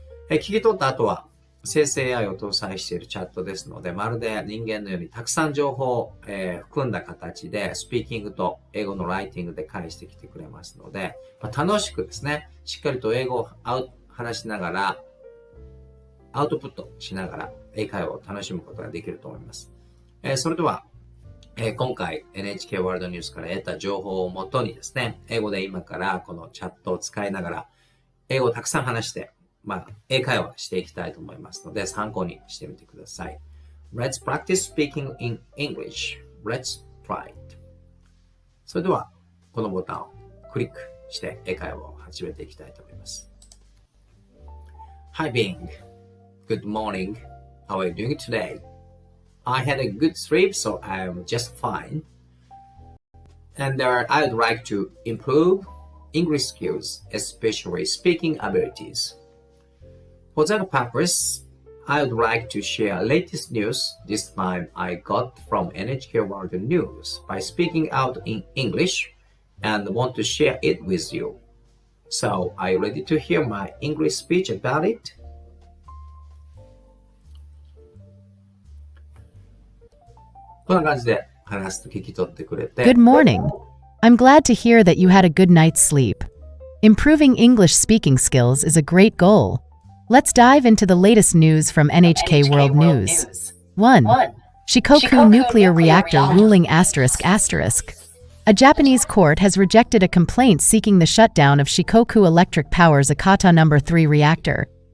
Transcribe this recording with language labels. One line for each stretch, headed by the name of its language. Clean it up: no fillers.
Japanese: 聞き取った後は生成 AI を搭載しているチャットですので、まるで人間のようにたくさん情報を、含んだ形でスピーキングと英語のライティングで返してきてくれますので、楽しくですね、しっかりと英語を話しながらアウトプットしながら英会話を楽しむことができると思います。それでは、今回 NHK ワールドニュースから得た情報をもとにですね、英語で今からこのチャットを使いながら英語をたくさん話して英会話していきたいと思いますので、参考にしてみてください。
English: Let's practice speaking in English. Let's try it.
Japanese: それでは、このボタンをクリックして英会話を始めていきたいと思います。
English: Hi Bing. Good morning. How are you doing today? I had a good sleep, so I'm just fine. And I'd like to improve English skills, especially speaking abilities.For that purpose, I would like to share latest news this time I got from NHK World News by speaking out in English and want to share it with you. So, are you ready to hear my English speech about it?
Japanese: こんな感じで話すと聞き取ってくれて。
English: Good morning. I'm glad to hear that you had a good night's sleep. Improving English speaking skills is a great goal.Let's dive into the latest news from NHK World News. 1. Shikoku nuclear reactor ruling ***. A Japanese court has rejected a complaint seeking the shutdown of Shikoku Electric Power's Akata No. 3 reactor.